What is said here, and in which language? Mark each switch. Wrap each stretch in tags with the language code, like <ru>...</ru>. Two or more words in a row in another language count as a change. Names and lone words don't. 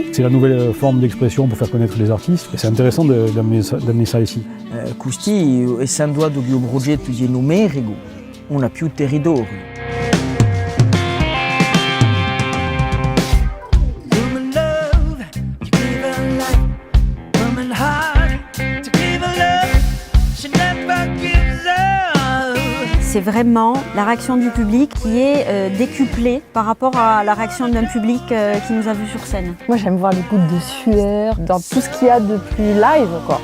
<fr>C'est la nouvelle forme d'expression pour faire connaître les artistes et c'est intéressant d'amener ça ici.</fr> <it>Questi, essendo che il progetto è numerico, non ha più territorio.</it> <fr>C'est vraiment la réaction du public qui est décuplée par rapport à la réaction d'un public qui nous a vus sur scène. Moi, j'aime voir les gouttes de sueur dans tout ce qu'il y a de plus live, quoi.</fr>